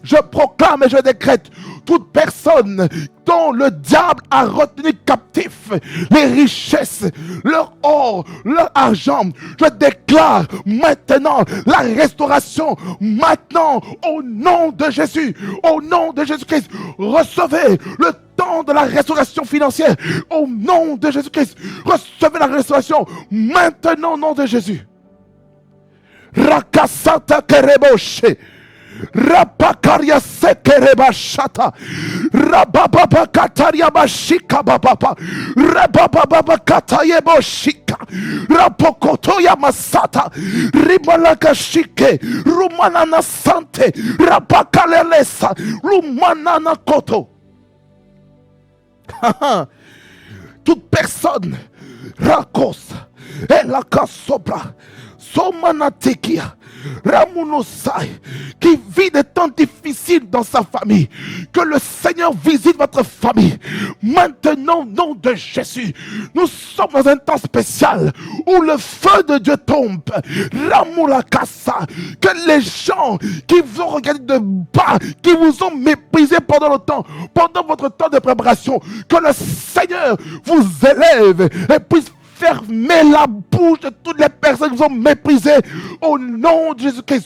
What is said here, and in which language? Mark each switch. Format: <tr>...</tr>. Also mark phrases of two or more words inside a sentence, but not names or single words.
<fr>Je proclame et je décrète toute personne dont le diable a retenu captif les richesses, leur or, leur argent, je déclare maintenant la restauration, maintenant, au nom de Jésus, au nom de Jésus-Christ. Recevez le temps de la restauration financière, au nom de Jésus-Christ. Recevez la restauration maintenant, au nom de Jésus. Rakasata kereboshe. Rapakaria sekereba shata. Rabababa kataria bashika bababa. Rabababa katayebo shika. Rapokoto ya masata. Ribalaka shike. Rumanana sante. Rapakalelesa. Rumanana koto. Toute personne rakos elaka sobra somanatekia Ramunosai, qui vit des temps difficiles dans sa famille, que le Seigneur visite votre famille maintenant au nom de Jésus. Nous sommes dans un temps spécial où le feu de Dieu tombe. Ramulakasa, que les gens qui vous ont regardé de bas, qui vous ont méprisé pendant le temps, pendant votre temps de préparation, que le Seigneur vous élève et puisse fermez la bouche de toutes les personnes qui vous ont méprisé au nom de Jésus-Christ.</fr>